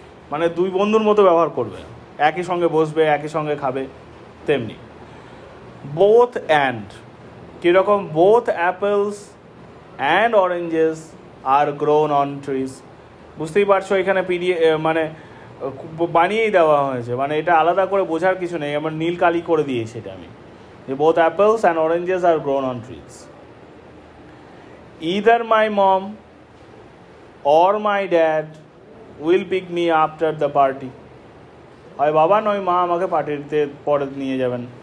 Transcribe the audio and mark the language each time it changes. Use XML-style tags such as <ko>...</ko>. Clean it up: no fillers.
<bn>মানে দুই বন্ধুর মতো ব্যবহার করবে, একই সঙ্গে বসবে, একই সঙ্গে খাবে, তেমনি।</bn> <en>Both and কীরকম? Both apples and oranges are grown on trees.</en> <bn>বুঝতেই পারছো, এখানে মানে বানিয়েই দেওয়া হয়েছে, মানে এটা আলাদা করে বোঝার কিছু নেই, আমার নীল কালি করে দিয়েছি এটা আমি, যে</bn> <en>both apples and oranges are grown on trees. Either my mom or my dad will pick me after the party.</en> <bn>হয় বাবা নয় মা আমাকে পার্টিতে পরে নিয়ে যাবেন।</bn>